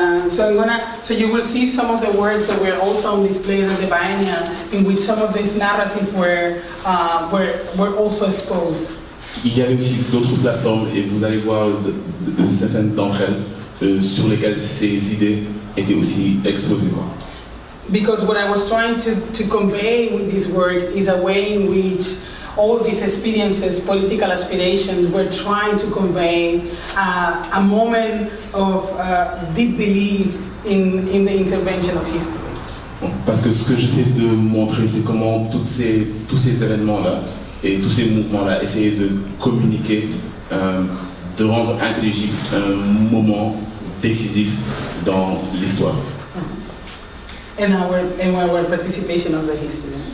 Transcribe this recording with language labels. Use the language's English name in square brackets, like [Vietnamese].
[English] So you will see some of the words that were also on display at the Biennale, in which some of these narratives were also exposed. [French] Il y avait aussi d'autres plateformes, et vous allez voir certaines d'entre elles sur lesquelles ces idées étaient aussi exposées. [English] Because what I was trying to convey with this work is a way in which all these experiences, political aspirations, were trying to convey a moment of deep belief in the intervention of history. [French] Parce que ce que j'essaie de montrer, c'est comment tous ces événements-là et tous ces mouvements-là essayaient de communiquer, de rendre intelligible un moment décisif dans l'histoire. [English] And our participation of the history.